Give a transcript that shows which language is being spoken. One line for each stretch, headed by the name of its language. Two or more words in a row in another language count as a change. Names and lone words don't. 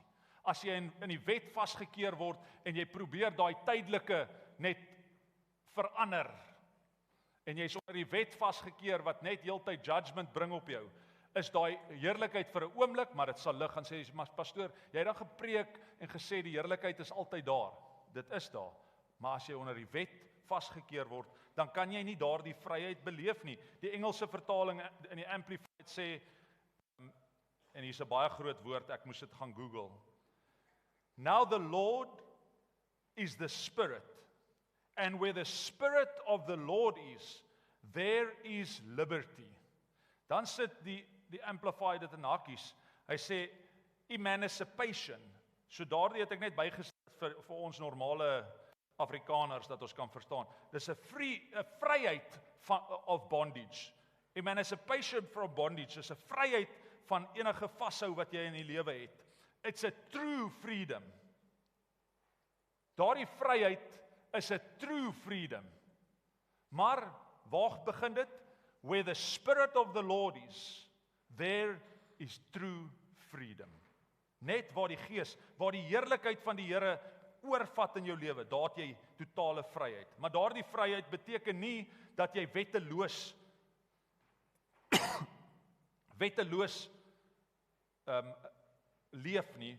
Afrikaans: As jy in die wet vasgekeer word en jy probeer daai tydelike net verander en jy's onder die wet vasgekeer wat net heeltyd judgment bring op jou, is daai heerlikheid vir 'n oomblik, maar dit sal lig en sê, maar pastoor, jy het dan gepreek en gesê die heerlikheid is altyd daar. Dit is daar. Maar as jy onder die wet vasgekeer word, dan kan jy nie daardie vryheid beleef nie. Die Engelse vertaling in die Amplified sê, en hier's 'n baie groot woord, ek moes dit gaan Google.
English: Now the Lord is the Spirit, and where the Spirit of the Lord is, there is liberty.
Afrikaans: Dan sit die Amplified dit in hakies. Hy sê emancipation. So daardie het ek net bygesit vir ons normale Afrikaners dat ons kan verstaan. Dis 'n vryheid of bondage.
English: Emancipation from bondage
Afrikaans: is 'n vryheid van enige vashou wat jy in die lewe het.
English: It's a true freedom.
Afrikaans: Daardie vryheid is 'n
English: true freedom.
Afrikaans: Maar waar begin dit?
English: Where the Spirit of the Lord is, there is true freedom.
Afrikaans: Net waar die Gees, waar die heerlikheid van die Here oorvat in jou lewe, daar het jy totale vryheid. Maar daardie vryheid beteken nie dat jy wetteloos leef nie.